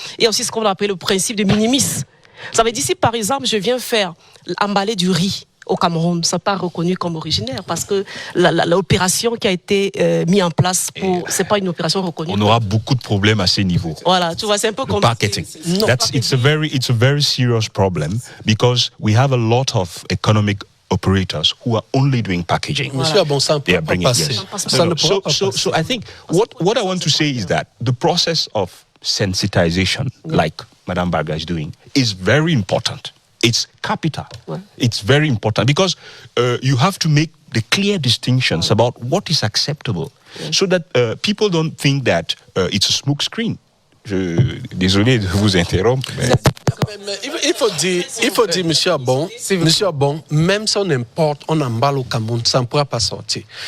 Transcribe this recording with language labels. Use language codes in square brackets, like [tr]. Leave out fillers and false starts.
[fr] Il y a aussi ce qu'on appelle le principe de minimis. Ça veut dire si par exemple je viens faire emballer du riz au Cameroun, ça n'est pas reconnu comme originaire parce que l'opération qui a été mise en place, c'est pas une opération reconnue. On aura beaucoup de problèmes à ces niveaux. Voilà, tu vois, c'est un peu comme marketing. [en] It's a very serious problem because we have a lot of economic operators who are only doing packaging. [fr] Monsieur Abon, ça ne peut pas passer. [en] So I think what I want to say is that the process of sensitization, like Madame Barga is doing, is very important. It's capital. [fr] Ouais. [en] It's very important because you have to make the clear distinctions about what is acceptable so that people don't think that it's a smoke screen. [fr] Désolé de vous interrompre. Mais... Il faut dire, Monsieur Abon, même si on importe, on emballe au Cameroun, ça ne pourra pas sortir.